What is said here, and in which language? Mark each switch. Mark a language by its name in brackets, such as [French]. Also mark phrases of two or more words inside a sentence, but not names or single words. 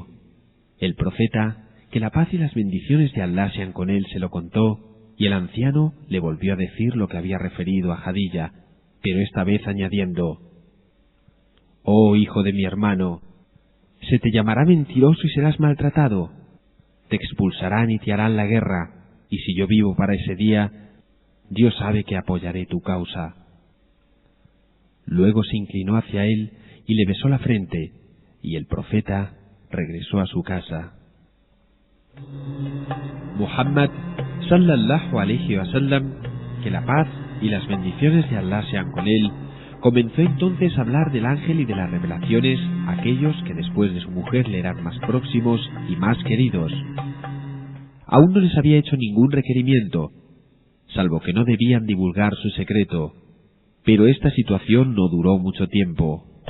[Spanish] El profeta, que la paz y las bendiciones de Allah sean con él, se lo contó, y el anciano le volvió a decir lo que había referido a Jadilla, pero esta vez añadiendo: «Oh hijo de mi hermano, se te llamará mentiroso y serás maltratado. Te expulsarán y te harán la guerra, y si yo vivo para ese día, Dios sabe que apoyaré tu causa». Luego se inclinó hacia él y le besó la frente, y el profeta regresó a su casa. [Arabic] محمد صلى الله عليه وسلم, [Spanish] que la paz y las bendiciones de Allah sean con él, comenzó entonces a hablar del ángel y de las revelaciones a aquellos que después de su mujer le eran más próximos y más queridos. Aún no les había hecho ningún requerimiento, salvo que no debían divulgar su secreto, pero esta situación no duró mucho tiempo.